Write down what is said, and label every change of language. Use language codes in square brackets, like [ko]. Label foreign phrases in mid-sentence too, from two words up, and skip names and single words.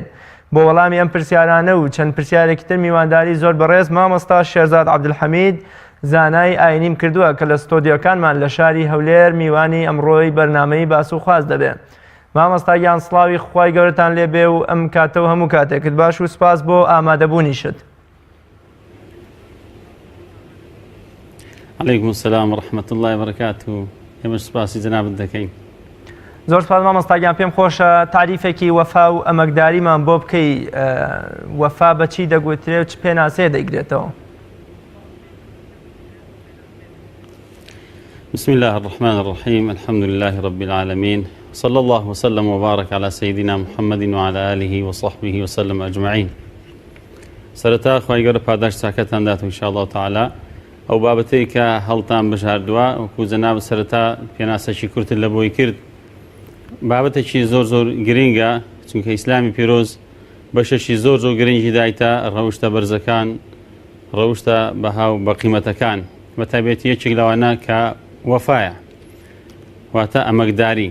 [ckb] بۆ وەڵامی ئەم پرسیارانە و چەند پرسیارێکی تر میوانداری زۆر بەڕێز مامۆستا شێرزاد عەبدولحەمید زانای ئاینیم کردووە کە لە ستۆدیۆکانمان لە شاری هەولێر میوانی ئەمڕۆی بەرنامەی باس و خواست دەبێت. مامۆستا گیان سڵاوی خوای گەورەتان لێبێ و ئەم کاتە و هەموو کاتێکت باش و سپاس بۆ ئامادەبوونیشت. [ar] عليكم السلام ورحمة الله وبركاته. [ckb] ئێمەش سپاسی جەنابەت دەکەین. زۆر سپاس مامۆستاگیان. پێم خۆشە تعریفێکی وەفا و ئەمەکداریمان بۆ بکەی. وەفا بەچی دەگوترێ و چ پێناسەیە دەیگرێتەوە؟ [ar] بسم الله الرحمن الرحيم. الحمد لله رب العالمين، صلى الله وسلم وبارك على سيدنا محمد وعلى آله وصحبه وسلم أجمعين. [ckb] سرتا خوای گەورە پاداش چاکەتان دات [ar] إن شاء الله تعالى. [ckb] ئەو بابەتەی کە هەڵتان بژاردووە وەکو جەناب سەرەتا پێناسەشی کورتت لە بۆی کرد بابەتێکی زۆر گرینگە، چونکە ئیسلامی پیرۆز بەشەشی زۆر گرنگی دایتە ڕەوشتە بەرزەکان، ڕەوشتە بەها و بەقیمەتەکان، بەتایبەتی یەکێک لەوانە کە وەفایە واتە ئەمەکداری.